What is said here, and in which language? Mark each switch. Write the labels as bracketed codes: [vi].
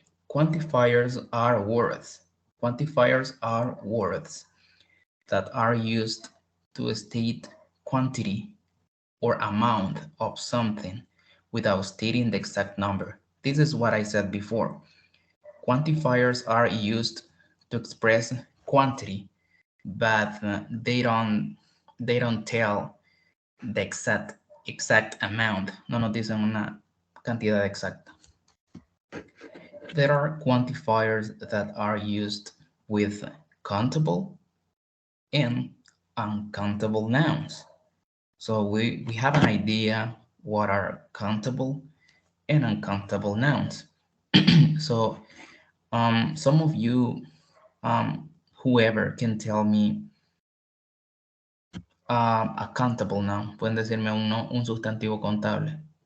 [en] Quantifiers are words. Quantifiers are words that are used to state quantity or amount of something without stating the exact number. This is what I said before. Quantifiers are used to express quantity, but they don't tell the exact amount. [es] No nos dicen una cantidad exacta. [en] There are quantifiers that are used with countable and uncountable nouns. So we have an idea what are countable and uncountable nouns. So some of you, whoever can tell me a countable noun. [es] Pueden decirme un sustantivo contable.